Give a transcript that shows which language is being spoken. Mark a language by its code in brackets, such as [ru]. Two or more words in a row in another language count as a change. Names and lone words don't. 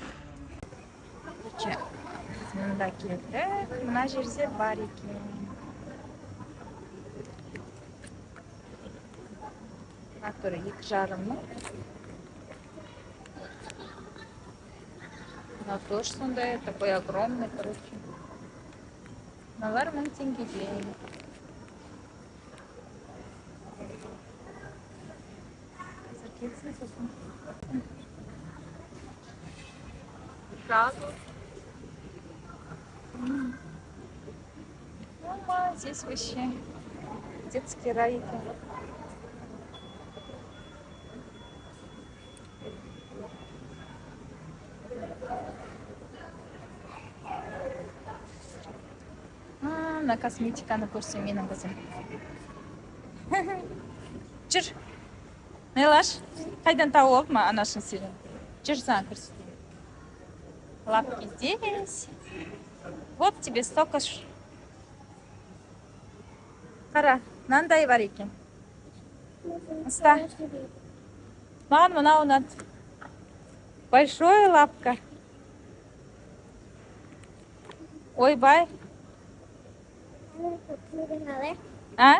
[kk] Короче, мында келдік. Мына жерде бар екен. Мына түрі 2,5 мың. Мына тоже сондай, [ru] такой огромный, короче. [kk] Мыналар 1000 теңгеге. Қазір келсін сосын. [ru] Сразу. Мама, здесь вообще детский рай. [kk] На косметиканы көрсем менің қызым. Жүр. Нелаш, қайдан тауып алып ма анашын сенің? Жүр, саған көрсетейін. [ru] Лапки здесь. Вот тебе столько ж. [kk] Қара, мынандай бар екен. Ұста. Маған мынау ұнады. [ru] Большой лапка. Ойбай. А?